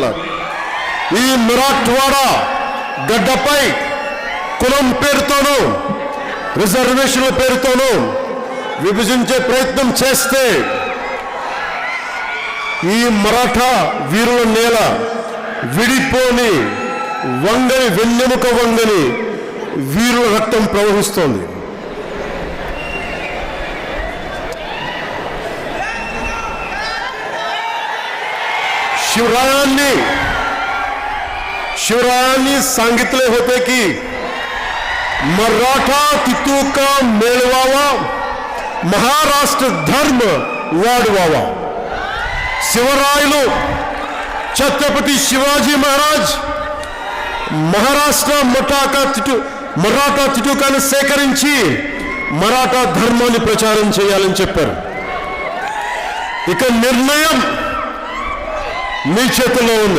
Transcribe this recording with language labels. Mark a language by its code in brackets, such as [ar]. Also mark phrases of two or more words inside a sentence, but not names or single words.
[te] ఈ మరాఠ్వాడా గడ్డపై కులం పేరుతోనూ రిజర్వేషన్ల పేరుతోనూ విభజించే ప్రయత్నం చేస్తే ఈ మరాఠా వీరుల నేల విడిపోని, వంగని, వెన్నెముక వంగని వీరుల రక్తం ప్రవహిస్తోంది. [mr] शिवरायांनी सांगितले होते की मराठा तितूका मेळवावा, महाराष्ट्र धर्म वाढवावा. [te] शिवरायలు ఛత్రపతి శివాజీ మహారాజ్ మరాఠా తిటూకాన్ని సేకరించి మరాఠా ధర్మాన్ని ప్రచారం చేయాలని చెప్పారు. ఇక నిర్ణయం మీ చేతుల్లో ఉంది.